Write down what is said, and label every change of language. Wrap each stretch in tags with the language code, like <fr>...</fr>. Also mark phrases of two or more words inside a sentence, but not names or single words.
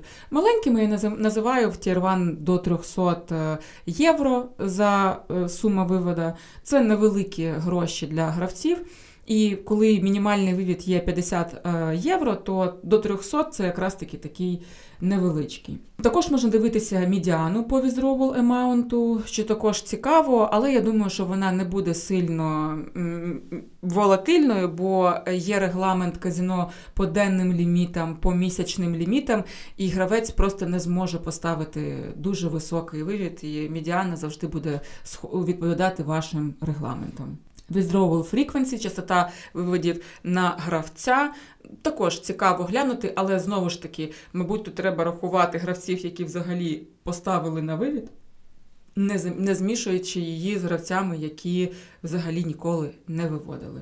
<uk>Маленькими я називаю в тір-1 до 300 євро за сума вивода. Це невеликі гроші для гравців. І коли мінімальний вивід є 50 євро, то до 300 це якраз такий невеличкий. Також можна дивитися медіану по</uk> <en>withdrawal amount,</en> <uk>що також цікаво, але я думаю, що вона не буде сильно волатильною, бо є регламент казино по денним лімітам, по місячним лімітам, і гравець просто не зможе поставити дуже високий вивід, і медіана завжди буде відповідати вашим регламентам.</uk> <en>Withdrawal frequency,</en> <uk>частота виводів на гравця. Також цікаво глянути, але знову ж таки, мабуть, тут треба рахувати гравців, які взагалі поставили на вивід, не змішуючи її з гравцями, які взагалі ніколи не виводили.</uk>